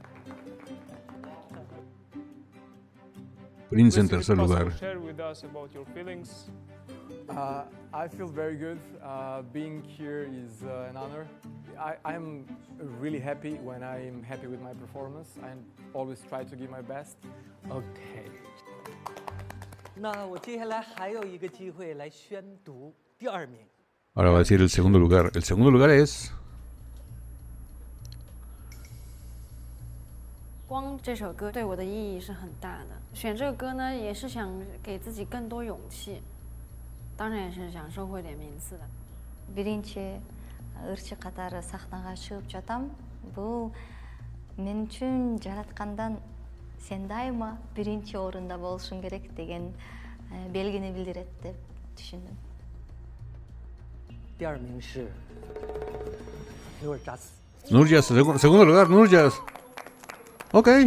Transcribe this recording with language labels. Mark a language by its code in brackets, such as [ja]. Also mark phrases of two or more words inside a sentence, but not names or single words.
[es] Prince en [en] Please, [es] tercer [en] if it's [es] lugar. [en] possible, share with us about your feelings. I feel very good. Being here is an honor. I'm really happy when I'm happy with my performance. I always try to give my best. OK。 [zh] 那我接下来还有一个机会来宣读第2名。 [es] Ahora va a decir el segundo lugar. El segundo lugar es... [zh] 光这首歌对我的意义是很大的。选这个歌呢，也是想给自己更多勇气，当然也是想收获点名次的。 [ky] биринчи ырчы катары сахнага чыгып жатам. Бул мен үчүн жараткандан сен дайыма биринчи орунда болушуң керек деген белгини билдирет деп түшүндүм. [zh] 第2名是 Nurjas。 [es] Nurjas, segundo lugar, Nurjas. Ok.